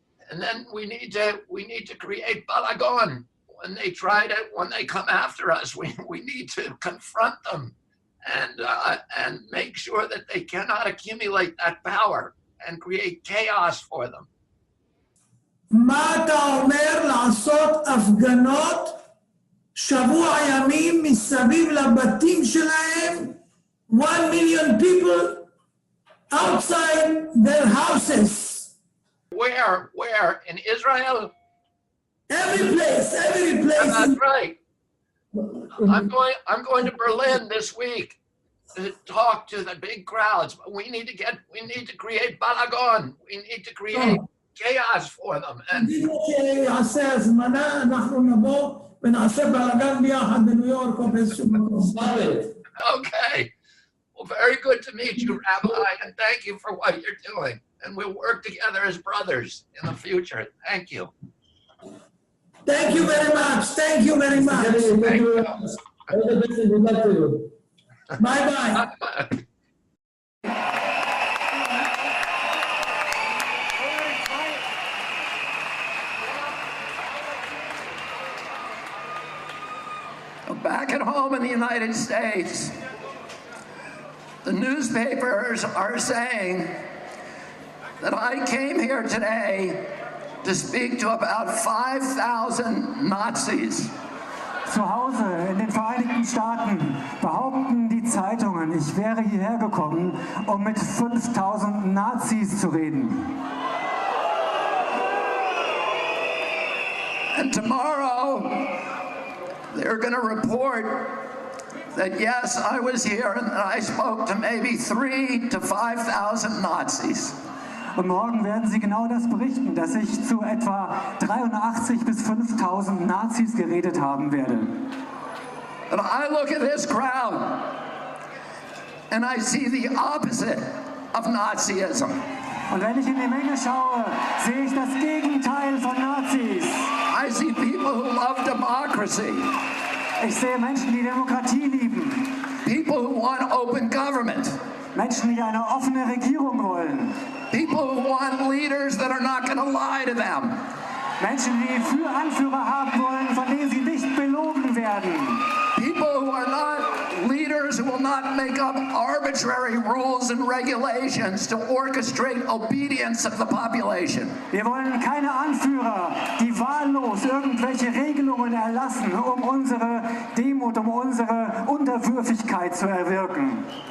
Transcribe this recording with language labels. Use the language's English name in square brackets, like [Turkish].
[English] And then we need to create balagon. When they come after us, we need to confront them and make sure that they cannot accumulate that power and create chaos for them. [Hebrew] מה אתה אומר לעשות הפגנות שבוע ימים מסביב לבתים שלהם, [English] 1 million people outside their houses? Where? In Israel? Every place. That's right. I'm going to Berlin this week to talk to the big crowds. We need to create balagon. We need to create chaos for them. And [Hebrew] שיעשה הזמנה, אנחנו נבוא ונעשה בלגן ביחד בניו יורק או באיזשהו מקום. [English] Okay. Well, very good to meet you, Rabbi, and thank you for what you're doing. And we'll work together as brothers in the future. Thank you. Thank you very much. Thank you very much. Thank you. Bye-bye. Back at home in the United States, the newspapers are saying that I came here today to speak to about 5,000 Nazis. [German] Zu Hause in den Vereinigten Staaten behaupten die Zeitungen, ich wäre hierher gekommen, um mit 5.000 Nazis zu reden. [English] And tomorrow, they're going to report that yes, I was here and that I spoke to maybe 3,000 to 5,000 Nazis. [German] Und morgen werden sie genau das berichten, dass ich zu etwa 83 bis 5.000 Nazis geredet haben werde. [English] And I look at this crowd and I see the opposite of Nazism. [German] Und wenn ich in die Menge schaue, sehe ich das Gegenteil von Nazis. [English] I see people who love democracy. [German] Ich sehe Menschen, die Demokratie lieben. [English] People who want open government. [German] Menschen, die eine offene Regierung wollen. [English] People who want leaders that are not going to lie to them. [German] Menschen, die für Anführer haben wollen, von denen sie nicht belogen werden. [English] People who are not leaders who will not make up arbitrary rules and regulations to orchestrate obedience of the population. [German] Wir wollen keine Anführer, die wahllos irgendwelche Regelungen erlassen, um unsere Demut, um unsere Unterwürfigkeit zu erwirken.